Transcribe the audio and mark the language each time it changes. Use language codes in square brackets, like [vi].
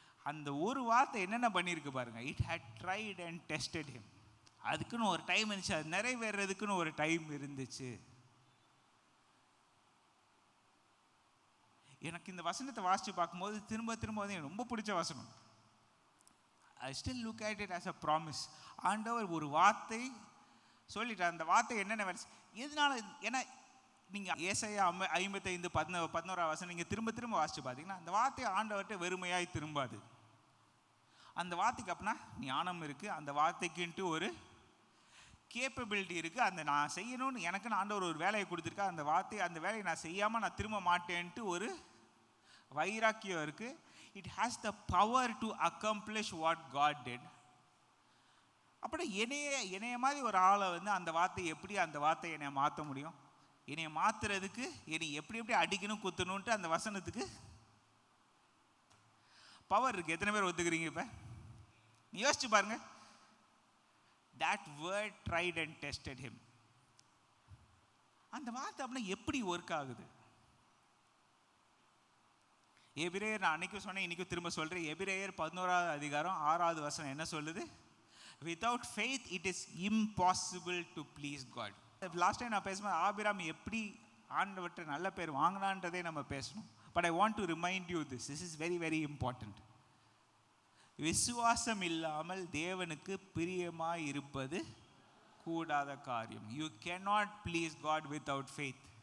[ta] அந்த ஒரு வார்த்தை என்னென்ன பண்ணியிருக்கு பாருங்க. [en] It had tried and tested him. [ta] அதுக்குன்னு ஒரு டைம் இருந்துச்சு, அது நிறைவேறதுக்குன்னு ஒரு டைம் இருந்துச்சு. எனக்கு இந்த வசனத்தை வாசித்து பார்க்கும்போது திரும்ப திரும்ப வந்து எனக்கு ரொம்ப பிடிச்ச வசனம். [en] I still look at it as a promise. [ta] ஆண்டவர் ஒரு வார்த்தை சொல்லிட்டார். அந்த வார்த்தை என்னென்ன வேலை எதனால? ஏன்னா நீங்கள் ஏசாயா 55:11 வசனம் நீங்கள் திரும்ப திரும்ப வாசித்து பார்த்தீங்கன்னா அந்த வார்த்தை ஆண்டவர்கிட்ட வெறுமையாய் திரும்பாது. அந்த வார்த்தைக்கு அப்படின்னா ஞானம் இருக்குது, அந்த வார்த்தைக்குன்ட்டு ஒரு கேப்பபிலிட்டி இருக்குது. அந்த நான் செய்யணும்னு எனக்குன்னு ஆண்டவர் ஒரு வேலையை கொடுத்துருக்கா, அந்த வேலையை நான் செய்யாமல் நான் திரும்ப மாட்டேன்ட்டு ஒரு வைராக்கியம் இருக்குது. [en] It has the power to accomplish what God did. [ta] அப்படி என்னைய மாதிரி ஒரு ஆளை வந்து அந்த வார்த்தை என்னை மாற்ற முடியும்? என்னை மாற்றுறதுக்கு என்னை எப்படி அடிக்கணும் குத்தணுன்ட்டு அந்த வசனத்துக்கு பவர் இருக்குது. எத்தனை பேர் ஒத்துக்கிறீங்க? இப்போ நீ யோசிச்சு பாருங்க. [en] that word tried and tested him. [ta] அந்த வார்த்தை அப்படின்னா எப்படி ஒர்க் ஆகுது? எபிரேயர், நான் அன்னைக்கும் சொன்னேன், இன்னைக்கும் திரும்ப சொல்றேன். எபிரேயர் 11வது அதிகாரம் 6வது வசனம் என்ன சொல்லுது? [en] without faith it is impossible to please God. [ta] Last time நான் பேசும்போது ஆபிராம் எப்படி ஆண்டவர்கிட்ட நல்ல பேர் வாங்கினான்றதே நம்ம பேசணும். [en] But I want to remind you this is very very important. [ta] விசுவாசம் இல்லாமல் தேவனுக்கு பிரியமாய் இருப்பது கூடாத காரியம். [en] You cannot please God without faith.